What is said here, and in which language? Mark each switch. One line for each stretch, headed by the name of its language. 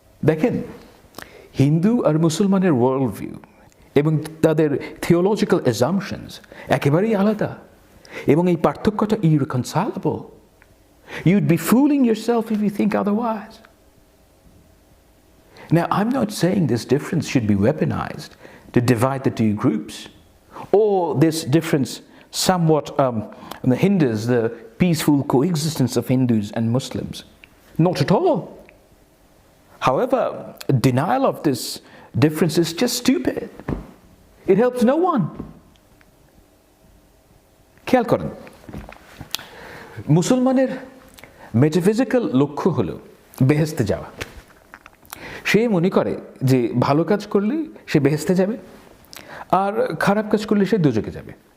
Bangla: দেখেন, হিন্দু আর মুসলমানের world view এবং তাদের
English: theological assumptions
Bangla: একেবারেই আলাদা, এবং এই পার্থক্যটা ইররিকনসাইলেবল।
English: You'd be fooling yourself if you think otherwise. Now, I'm not saying this difference should be weaponized to divide the two groups, or this difference somewhat hinders the peaceful coexistence of Hindus and Muslims. Not at all. However, denial of this difference is just stupid. It helps no one.
Bangla: খেয়াল করেন, মুসলমানের metaphysical লক্ষ্য হলো বেহেশতে যাওয়া। সে মনে করে যে ভালো কাজ করলে সে বেহেশতে যাবে, আর খারাপ কাজ করলে সে দোজখে যাবে।